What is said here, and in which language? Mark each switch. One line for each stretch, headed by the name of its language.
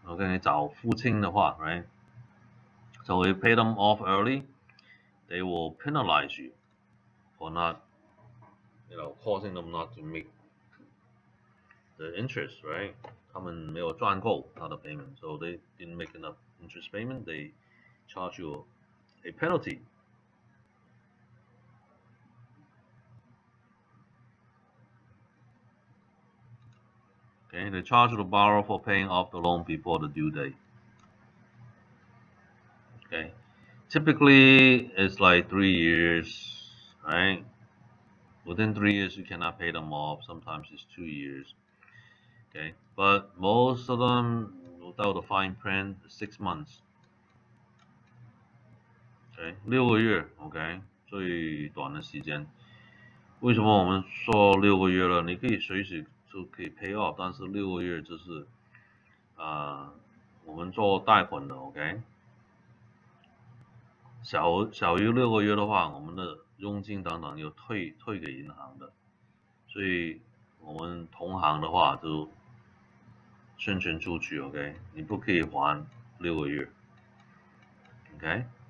Chinese: OK， 你早付清的话 ，right？
English: So if you pay them off early, they will penalize you for not, causing them not to make the interest, right?
Chinese: 他们没有赚够他的
English: payment, so they didn't make enough interest payment. They charge you a penalty. Okay, they charge the borrower for paying off the loan before the due date. Okay, typically it's like 3 years, right? Within 3 years you cannot pay them off. Sometimes it's 2 years. Okay, but most of them without the fine print, 6 months.
Chinese: Okay, 6个月 ，OK， 最短的时间。为什么我们说6个月了？你可以随时就可以 pay off， 但是6个月就是我们做贷款的 ，OK， 小于6个月的话，我们的佣金等等有退给银行的，所以我们同行的话就宣传出去 ，OK， 你不可以还6个月 ，OK。